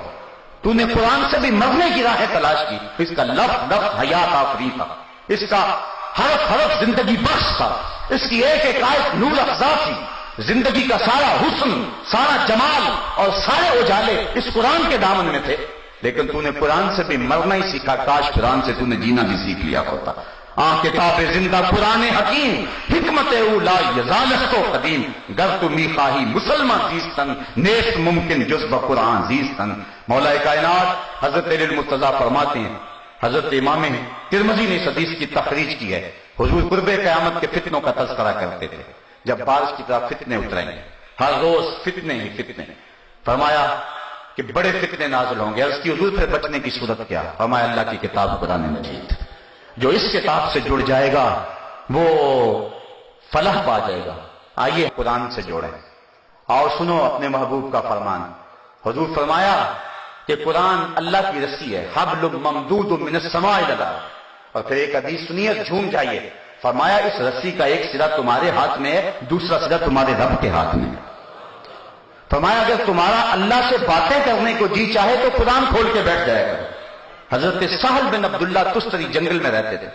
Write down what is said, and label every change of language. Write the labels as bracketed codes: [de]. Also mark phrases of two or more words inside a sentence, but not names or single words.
[ur] تو نے قرآن سے بھی مرنے کی راہیں تلاش کی. اس کا لفظ لفظ حیات آفری تھا، اس کا حرف حرف زندگی بخش تھا، اس کی ایک ایک آیت نور افزا تھی. زندگی کا سارا حسن، سارا جمال اور سارے اجالے اس قرآن کے دامن میں تھے، لیکن تو نے قرآن سے بھی مرنا ہی سیکھا کاش قرآن سے تو نے جینا بھی سیکھ لیا ہوتا. [fa] کتاب زندہ قرآن حکیم حکمت اولا یزالست و قدیم گر تو میخواہی مسلمان زیستن نیست ممکن جزب قرآن زیستن. [ur] مولا کائنات حضرت علی المرتضیٰ فرماتے ہیں، حضرت امام ترمذی نے اس حدیث کی تخریج کی ہے، حضور قرب قیامت کے فتنوں کا تذکرہ کرتے تھے. جب بارش کی طرح فتنے اتریں گے، ہر روز فتنے ہی فتنے، فرمایا کہ بڑے فتنے نازل ہوں گے. اس کی حضور پھر بچنے کی صورت کیا؟ فرمایا اللہ کی کتاب قرآن مجید، جو اس کتاب سے جڑ جائے گا وہ فلاح پا جائے گا. آئیے قرآن سے جوڑیں اور سنو اپنے محبوب کا فرمان. حضور فرمایا کہ قرآن اللہ کی رسی ہے، [ar] حبل ممدود من السماء الی الارض. [ur] اور پھر ایک حدیث سنیے، جھوم جائیے. فرمایا اس رسی کا ایک سرا تمہارے ہاتھ میں ہے، دوسرا سرا تمہارے رب کے ہاتھ میں ہے. فرمایا اگر تمہارا اللہ سے باتیں کرنے کو جی چاہے تو قرآن کھول کے بیٹھ جائے گا. حضرت سہل بن عبداللہ تستری جنگل میں رہتے تھے.